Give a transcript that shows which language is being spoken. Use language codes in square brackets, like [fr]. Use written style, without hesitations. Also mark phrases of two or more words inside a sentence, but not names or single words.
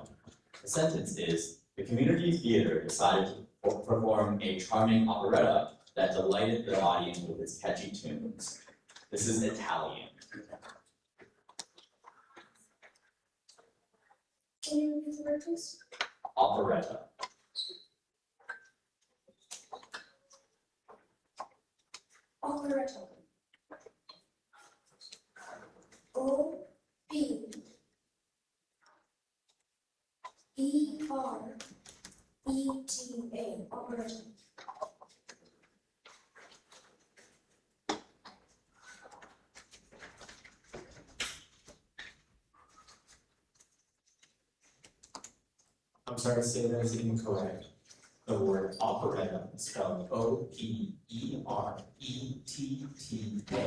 [en] The sentence is, the community theater decided to perform a charming operetta that delighted the audience with its catchy tunes. This is Italian. Can you repeat the word, please? Operetta. Operetta. O-P-E-R-E-T-A. Operetta. I'm sorry to say that is incorrect. The word operetta is spelled O-P-E-R-E-T-T-A.